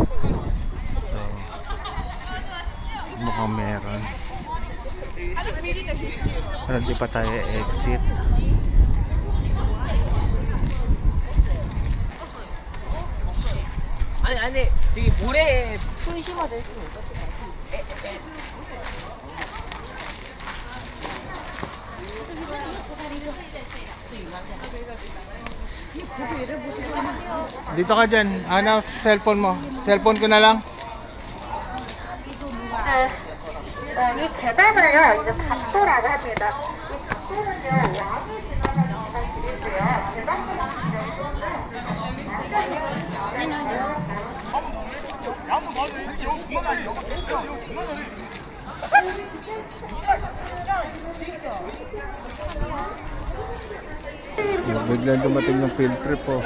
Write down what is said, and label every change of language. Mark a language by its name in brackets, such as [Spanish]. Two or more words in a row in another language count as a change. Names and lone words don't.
[Filipino] So, mukhang meron. Pero di pa tayo exit. [Korean] 아니 저기 모래에 풀 심어져 있으면 어떡해. [Filipino] Dito ka dyan. Ano, cellphone mo. Cellphone ko na lang. [Korean] 이 계단을요, 이제 각도라고 합니다. 이 각도는요, 왕이 지나는 계단길이고요. [Filipino] Ayun o, di ba? Biglang dumating yung field trip po.